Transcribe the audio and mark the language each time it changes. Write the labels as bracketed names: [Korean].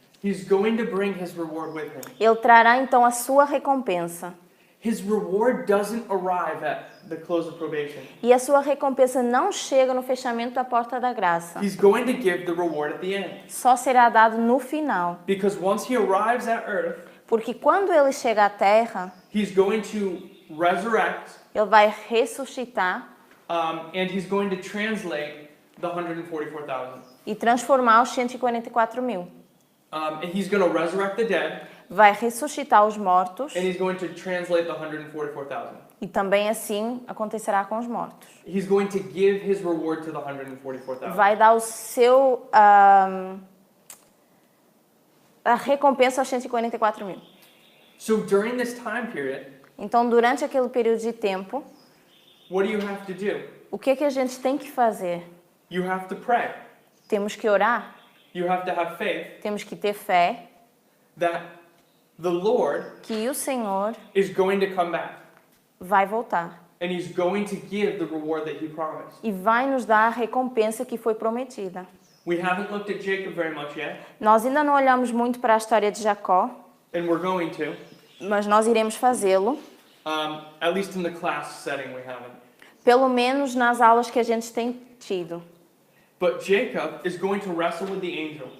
[English] He's going to bring his reward with him. [Portuguese] Ele trará então a sua recompensa. [English] His reward doesn't arrive at the close of probation. [Portuguese] E a sua recompensa não chega no fechamento da porta da graça. [English] He's going to give the reward at the end. [Portuguese] Só será dado no final. [English] Because once he arrives at earth, [Portuguese] Porque quando ele chega à terra, [English] he's going to resurrect, [Portuguese] ele vai ressuscitar [English] and he's going to translate the 144,000. [Portuguese] e transformar os 144.000. [English] And he's going to resurrect the dead, [Portuguese] Vai ressuscitar os mortos [English] and he's going to translate the 144,000. [Portuguese] e também assim acontecerá com os mortos. [English] He's going to give his reward to the 144,000. [Portuguese] Vai dar o seu a recompensa aos 144.000. [English] So during this time period, [Portuguese] Então, durante aquele período de tempo, [English] what do you have to do? [Portuguese] o que a gente tem que fazer? [English] You have to pray. [Portuguese] Temos que orar, [English] You have to have faith [Portuguese] temos que ter fé [English] that the Lord [Portuguese] que o Senhor [English] is going to come back, [Portuguese] vai voltar [English] and he's going to give the reward that he promised. [Portuguese] e vai nos dar a recompensa que foi prometida. [English] We haven't looked at Jacob very much yet, [Portuguese] Nós ainda não olhamos muito para a história de Jacó, [English] and we're going to. [Portuguese] mas nós iremos fazê-lo, [English] At least in the class setting, we haven't. [Portuguese] pelo menos nas aulas que a gente tem tido. [English] But Jacob is going to wrestle with the angel,